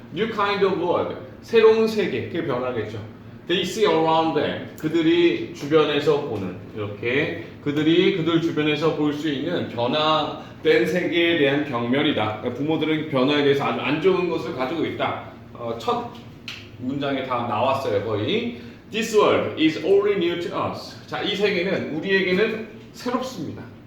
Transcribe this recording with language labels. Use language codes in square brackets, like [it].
[en] New kind of world. [ko] 새로운 세계. 그게 변화겠죠. [en] They see around them. [ko] 그들이 주변에서 보는 이렇게 그들이 그들 주변에서 볼 수 있는 변화된 세계에 대한 경멸이다. 그러니까 부모들은 변화에 대해서 아주 안 좋은 것을 가지고 있다. 첫 문장에 다 나왔어요 거의. [en] This world is only new to us. [ko] 자, 이 세계는 우리에게는 새롭습니다.